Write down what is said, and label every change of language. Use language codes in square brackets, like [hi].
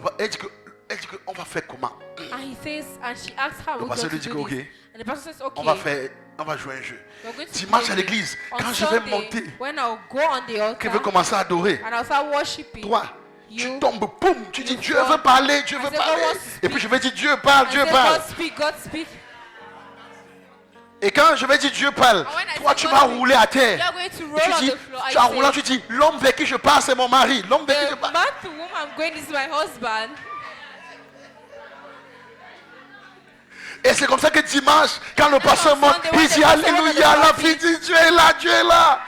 [fr] Elle dit que on va faire comment? [en] And he says, and she asks how [fr] Le [en] we're [fr] pasteur [en] going [fr] lui [en] to [fr] dit [en] do [fr] que, [en] this. [fr] ok, [en] And the pastor says, okay. [fr] on va jouer un jeu. [en] We're going to [fr] Dimanche [en] play [fr] à l'église, [en] on [fr] quand je vais [en] Sunday, [fr] monter, [en] when I'll go on the [fr] que je vais [en] altar [fr] commencer à adorer, [en] and I'll start worshiping, [fr] toi, tu [en] you, [fr] tombes, boum, tu dis [en] you [fr] Dieu [en] fall. [fr] veut parler, Dieu [en] I [fr] veut [en] say, God [fr] parler. [en] wants to [fr] Et puis [en] speak. [fr] je vais dire Dieu parle, [en] I [fr] Dieu [en] say, [fr] parle. [en] God speak, God speak. [fr] Et quand je vais dire Dieu parle, [en] And when I [fr] toi [en] say [fr] tu [en] God [fr] vas [en] speak, [fr] rouler à [en] You [fr] terre. [en] are going to [fr] Et [en] roll [fr] tu [en] on [fr] dis, [en] the floor. [fr] tu en [en] I [fr] roulant, [en] say, [fr] tu dis, l'homme vers qui je parle, c'est mon mari. L'homme vers qui je [en] the parle. man to whom I'm going is my husband. [fr] Et c'est comme ça que dimanche, quand le pasteur [en] on [fr] monte, [en] Sunday, [fr] il [en] when dit the pastor [fr] Alléluia, [en] went to the [fr] la party, fille dit Dieu est là, Dieu est là.